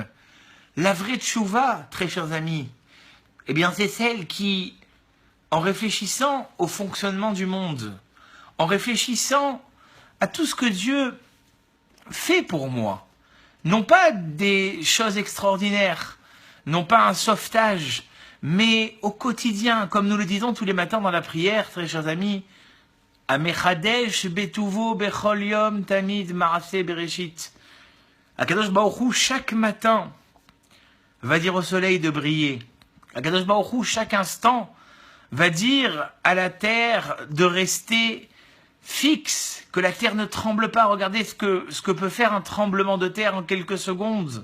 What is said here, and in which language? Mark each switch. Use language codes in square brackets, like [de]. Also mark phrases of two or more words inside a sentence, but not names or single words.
[fr] La vraie tchouva, très chers amis, eh bien c'est celle qui, en réfléchissant au fonctionnement du monde, en réfléchissant à tout ce que Dieu fait pour moi, non pas des choses extraordinaires, non pas un sauvetage, mais au quotidien, comme nous le disons tous les matins dans la prière, très chers amis, [he] המחדש בטובו בכל יום תמיד מעשה בראשית. [fr] Akadosh Baruch Hu, chaque matin, va dire au soleil de briller. Akadosh Baruch Hu, chaque instant, va dire à la terre de rester fixe, que la terre ne tremble pas. Regardez ce que peut faire un tremblement de terre en quelques secondes.